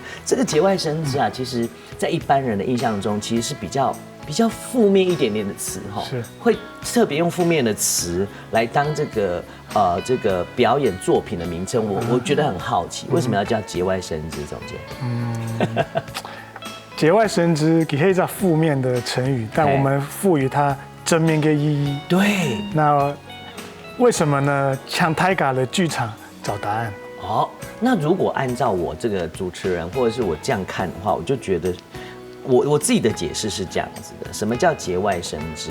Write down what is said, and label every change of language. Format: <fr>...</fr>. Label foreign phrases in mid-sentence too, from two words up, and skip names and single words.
<zh>這個節外生枝啊，其實在一般人的印象中，其實是比較負面一點點的詞哈，會特別用負面的詞來當這個表演作品的名稱。我覺得很好奇，為什麼要叫節外生枝？總監，節外生枝其實是一個負面的成語，但我們賦予它正面的意義。對，那為什麼呢？向泰嘎的劇場找答案。哦，那如果按照我這個主持人或者是我這樣看的話，我就覺得。我自己的解釋是這樣子的，什麼叫節外生枝？</zh>